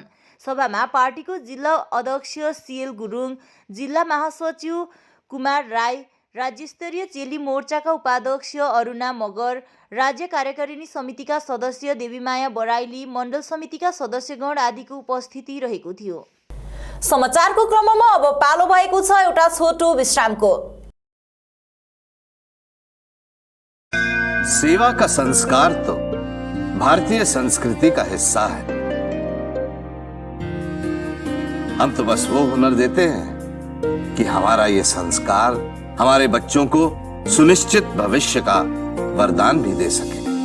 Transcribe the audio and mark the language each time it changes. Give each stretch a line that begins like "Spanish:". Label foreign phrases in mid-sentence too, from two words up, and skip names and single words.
Nepali: सभामा पार्टीको जिल्ला अध्यक्ष सीएल गुरुङ, जिल्ला महासचिव कुमार राई, राज्य स्तरीय चेली मोर्चाका उपाध्यक्ष अरुणा मगर, राज्य कार्यकारिणी समितिका सदस्य देवीमाया बराइली, मण्डल समितिका सदस्यगण आदिको उपस्थिति रहेको थियो। समाचारको क्रममा अब पालो भएको छ एउटा छोटो विश्रामको।
Hindi: सेवा का संस्कार तो भारतीय संस्कृति का हिस्सा है। हम तो बस वो हुनर देते हैं कि हमारा ये संस्कार हमारे बच्चों को सुनिश्चित भविष्य का वरदान भी दे सके।